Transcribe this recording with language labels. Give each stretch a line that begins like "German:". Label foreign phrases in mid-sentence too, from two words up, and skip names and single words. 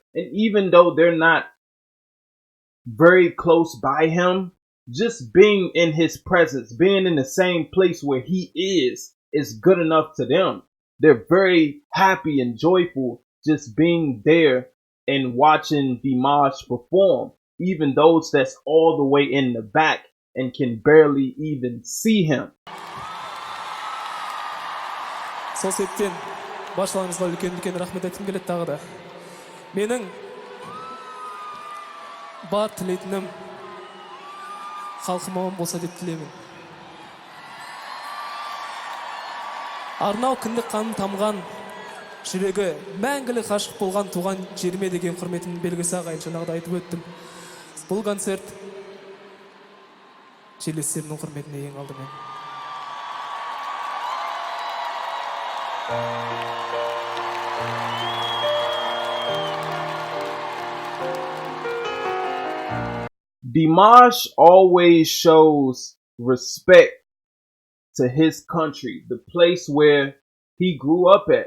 English: And even though they're not very close by him, just being in his presence, being in the same place where he is good enough to them. They're very happy and joyful just being there and watching Dimash perform. Even those that's all the way in the back and can barely even see him.
Kazakh: Сол себептен баршаларыңызға үлкен рахмет айтқым келеді тағы да. Менің бар тілейтінім халқым аман болса деп тілеймін. Арнау кіндік қанын тамған, жүрегі мәңгілік ғашық болған туған жеріме деген құрметімнің белгісі ағайын, жаңағыда айтып өттім. Бұл концерт жерлестерімнің құрметіне ең алдымен.
English: Dimash always shows respect to his country, the place where he grew up at.